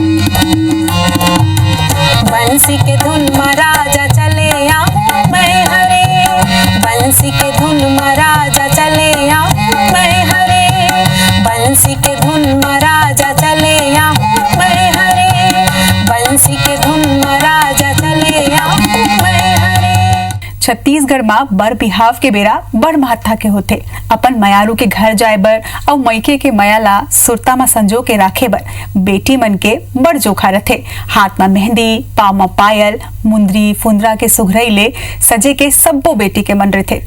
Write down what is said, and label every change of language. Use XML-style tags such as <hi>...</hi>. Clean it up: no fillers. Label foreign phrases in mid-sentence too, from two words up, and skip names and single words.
<hne>बंसी के धुन में राजा चले आऊँ मैं हरे, बंसी के धुन में राजा चले आऊँ मैं हरे, बंसी के धुन में राजा चले आऊँ मैं हरे, बंसी के धुन में राजा चले आऊँ मैं हरे। छत्तीसगढ़ में बर बिहाव के बेरा बड़ महत्ता के होते। अपन मयारू के घर जाए बर और मईके के मयाला सुरता में संजो के राखे बर बेटी मन के बड़ जोखा रथे। हाथ में मेहंदी, पाँव में पायल, मुंदरी फुंदरा के सुघरई ले सजे के सब्बो बेटी के मन रथे।</hne>